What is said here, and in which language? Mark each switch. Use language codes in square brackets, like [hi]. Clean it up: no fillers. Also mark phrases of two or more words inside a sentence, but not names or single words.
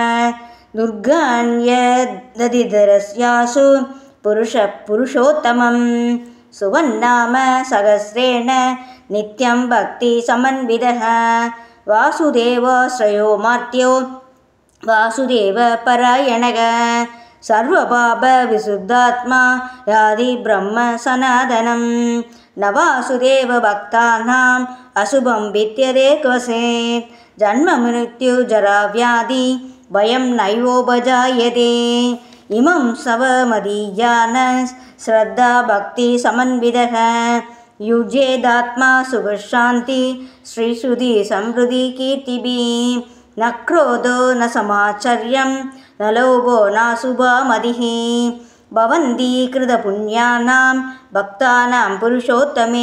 [sa] दुर्गाण्यतितरत्याशु पुरुष पुरुषोत्तमम् स्तुवन्नाम सहस्रेण नित्यं भक्ति समन्वितः वासुदेवाश्रयो मर्त्यो वासुदेव परायणः सर्वपाप विशुद्धात्मा याति ब्रह्म सनातनम् न वासुदेव भक्तानाम् अशुभं विद्यते क्वचित् जन्म मृत्यु जरा व्याधि भयं नैवोपजायते। इमं सवमदीयान श्रद्धा भक्तिसमन्वितः युज्येदात्मा सुखशान्ति श्रीश्रुति समृद्धि कीर्तिभिः। न क्रोधो न समाचर्यं न लोभो नाशुभा मतिः भवन्ति कृतपुण्यानां भक्तानां पुरुषोत्तमे।